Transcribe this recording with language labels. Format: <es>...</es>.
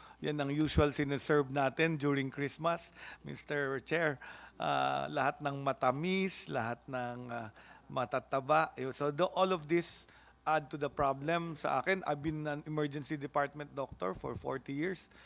<tl>Yan ang usual sineserve natin during Christmas, Mr.</tl> <en>Chair.</en> <tl>Lahat ng matamis, lahat ng matataba.</tl> <en>So all of this add to the problem</en> <tl>sa akin.</tl> <en>I've been an emergency department doctor for 40 years.</en>